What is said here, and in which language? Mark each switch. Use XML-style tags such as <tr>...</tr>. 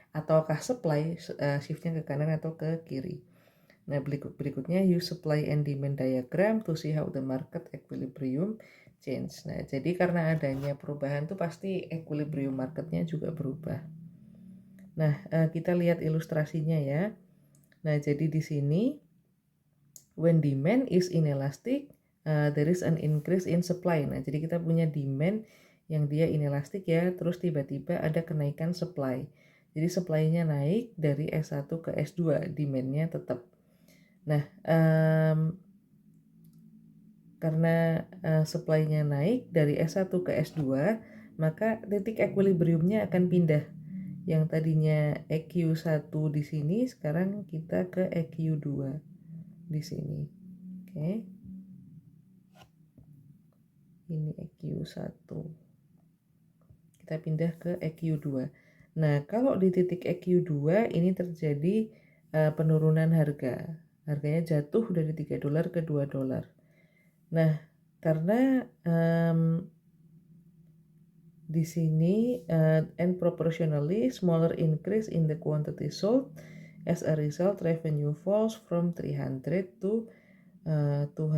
<id>ataukah supply shiftnya ke kanan atau ke kiri. Nah, berikutnya</id> <en>use supply and demand diagram to see how the market equilibrium change.</en> <id>Nah, jadi karena adanya perubahan tuh pasti equilibrium marketnya juga berubah. Nah, kita lihat ilustrasinya ya. Nah, jadi di sini</id> <en>when demand is inelastic, there is an increase in supply.</en> <id>Nah, jadi kita punya demand yang dia inelastik ya, terus tiba-tiba ada kenaikan supply. Jadi supply-nya naik dari S1 ke S2, demand-nya tetap. Nah, karena supply-nya naik dari S1 ke S2, maka titik equilibrium-nya akan pindah. Yang tadinya EQ1 di sini, sekarang kita ke EQ2 di sini. Oke. Ini EQ1. Kita pindah ke EQ2. Nah, kalau di titik EQ2 ini terjadi penurunan harga. Harganya jatuh dari $3 ke $2. Nah, karena di sini</id> <en>and proportionally smaller increase in the quantity sold, as a result revenue falls from 300 to 220.</en>